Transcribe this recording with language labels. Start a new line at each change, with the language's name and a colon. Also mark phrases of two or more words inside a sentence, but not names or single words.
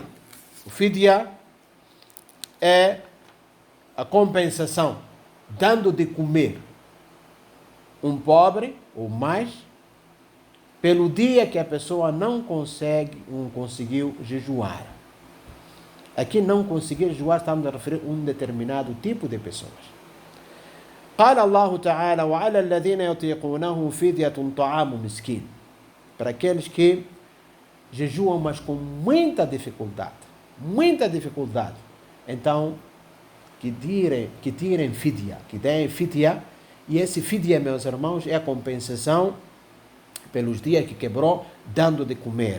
Portuguese: O fidya é a compensação, dando de comer um pobre ou mais, pelo dia que a pessoa não conseguiu jejuar. Aqui não conseguir jejuar, estamos a referir a um determinado tipo de pessoas.
Arabic: قال الله تعالى وعلى الذين يطيقونه فدية طعام مسكين.
Portuguese: Para aqueles que jejuam, mas com muita dificuldade. Então, que tirem fidya, que deem fidya. E esse fidya, meus irmãos, é a compensação pelos dias que quebrou, dando de comer.